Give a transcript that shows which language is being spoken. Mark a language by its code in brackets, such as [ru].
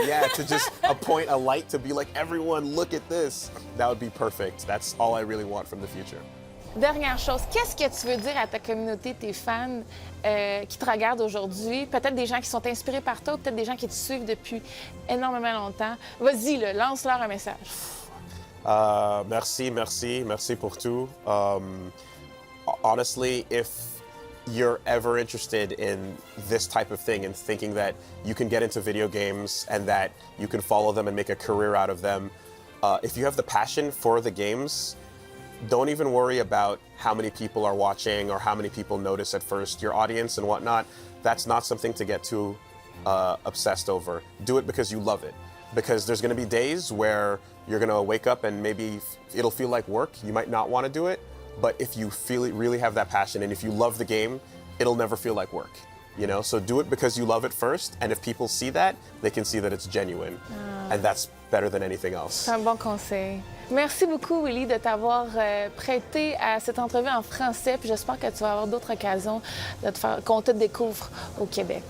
[en] yeah, to just point a light to be like, everyone, look at this. That would be perfect. That's all I really want from the future. [fr] Dernière chose, qu'est-ce que tu veux dire à ta communauté, tes fans qui te regardent aujourd'hui? Peut-être des gens qui sont inspirés par toi, peut-être des gens qui te suivent depuis énormément longtemps. Vas-y, lance-leur un message. Merci pour tout. [en] Honestly, if you're ever interested in this type of thing and thinking that you can get into video games and that you can follow them and make a career out of them, if you have the passion for the games, don't even worry about how many people are watching or how many people notice at first. Your audience and whatnot, that's not something to get too obsessed over. Do it because you love it. Because there's going to be days where you're going to wake up and maybe it'll feel like work. You might not want to do it. But if you really have that passion and if you love the game, it'll never feel like work, you know? So do it because you love it first, and if people see that, they can see that it's genuine. And that's better than anything else. [fr] C'est un bon conseil. Merci beaucoup, Woolie, de t'avoir prêté à cette entrevue en français, puis j'espère que tu vas avoir d'autres occasions de qu'on te découvre au Québec.